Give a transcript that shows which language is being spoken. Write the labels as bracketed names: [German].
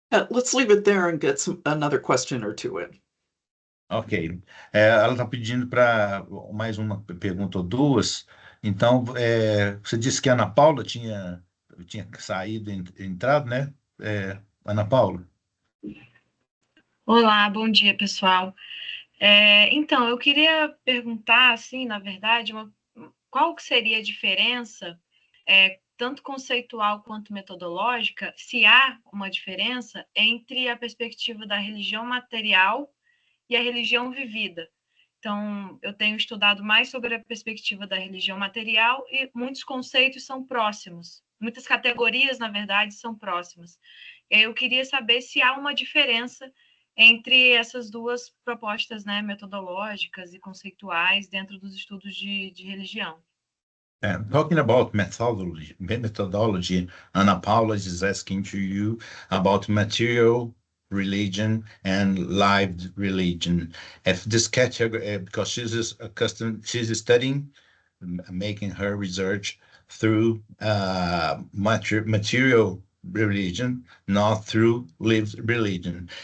[English] Let's leave it there and get another question or two in. Ok. [Portuguese] Ela está pedindo para mais uma pergunta ou duas. Então, você disse que a Ana Paula tinha saído e entrado, né? Ana Paula. Olá, bom dia, pessoal. Então, eu queria perguntar, assim, na verdade, qual que seria a diferença, tanto conceitual quanto metodológica, se há uma diferença entre a perspectiva da religião material e a religião vivida. Então, eu tenho estudado mais sobre a perspectiva da religião material e muitos conceitos são próximos. Muitas categorias, na verdade, são próximas. Eu queria saber se há uma diferença entre essas duas propostas, né, metodológicas e conceituais dentro dos estudos de religião. [English] Talking about methodology, Ana Paula is asking to you about material religion and lived religion. If this category, because she's studying, making her research through material religion, not through lived religion.